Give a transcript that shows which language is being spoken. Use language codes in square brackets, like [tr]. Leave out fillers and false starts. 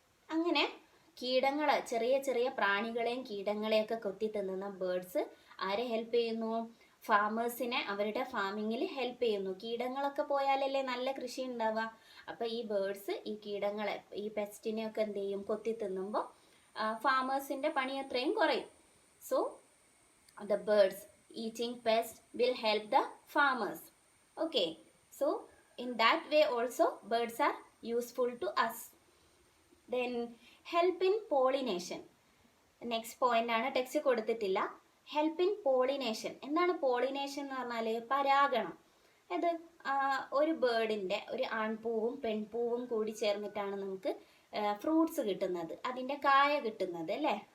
[ml] അങ്ങനെ കീടങ്ങൾ, ചെറിയ ചെറിയ പ്രാണികളെയും കീടങ്ങളെയൊക്കെ കൊത്തി തിന്നുന്ന ബേർഡ്സ് ആരെ ഹെൽപ്പ് ചെയ്യുന്നു? ഫാമേഴ്സിനെ അവരുടെ ഫാമിങ്ങിൽ ഹെൽപ്പ് ചെയ്യുന്നു. കീടങ്ങളൊക്കെ പോയാലല്ലേ നല്ല കൃഷി ഉണ്ടാവുക. അപ്പോൾ ഈ ബേർഡ്സ് ഈ കീടങ്ങളെ, ഈ പെസ്റ്റിനെയൊക്കെ എന്ത് ചെയ്യും? കൊത്തി തിന്നുമ്പോൾ ഫാമേഴ്സിൻ്റെ പണി അത്രയും കുറയും. [en] So the birds eating pests will help the farmers. Okay, so in that way also birds are useful to us. Then help in pollination. [ml] Next point ആണ്, ടെക്സ്റ്റ് കൊടുത്തിട്ടില്ല. [en] Help in pollination. [ml] എന്താണ് പോളിനേഷൻ എന്ന് പറഞ്ഞാൽ? പരാഗണം. അത് ഒരു ബേർഡിൻ്റെ, ഒരു ആൺപൂവും പെൺപൂവും കൂടി ചേർന്നിട്ടാണ് നമുക്ക് ഫ്രൂട്ട്സ് കിട്ടുന്നത്, അതിൻ്റെ കായ കിട്ടുന്നത് അല്ലേ.